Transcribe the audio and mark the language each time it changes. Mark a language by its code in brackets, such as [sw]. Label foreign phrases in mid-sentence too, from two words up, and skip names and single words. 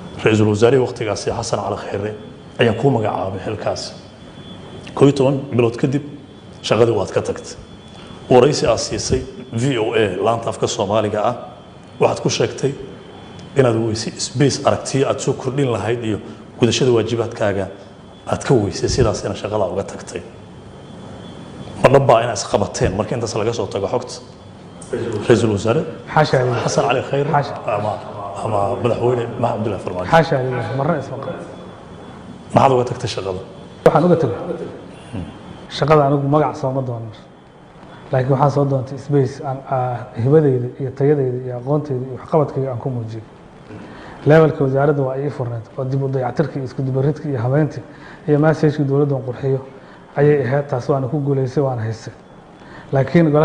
[so] wasaare waqtigaasi xasan cali khayre ayaa ku magacaabay xilkaas 12 bilood kadib shaqadii waad ka tagtay waraysi aad siisay VOA laanta afka Soomaaliga ah waxaad ku sheegtay inaad weysay space aragtiyo aad soo kordhin lahayd iyo gudashada waajibaadkaaga aad ka weysay sidaasina shaqada uga tagtay ma dhabba inaad isqabateen markii intaas laga soo tago xogta ra'iisul wasaare [ar] حاشا لله [so] xasan cali khayr [ar] حاشا [so] ama madaxweyne maxamed abdullahi farmaajo [ar] حاشا لله مرة اسمه [so] maxaad uga tagtay shaqada waxaan uga tagay shaqada anigu magac soo ma doonan laakiin waxaan soo doontay space aan hibadeyda iyo tayadeyda iyo aqoonteyda iyo waxqabadkayga aan ku muujiyo levelka wasaaradda waa ii furneed oo dib u dayactirka iyo isku dubaridka iyo habeynta iyo message-ka dowladda aan qurxiyo ayay ahayd taas waana ku guuleysay waana haystay laakiin golaha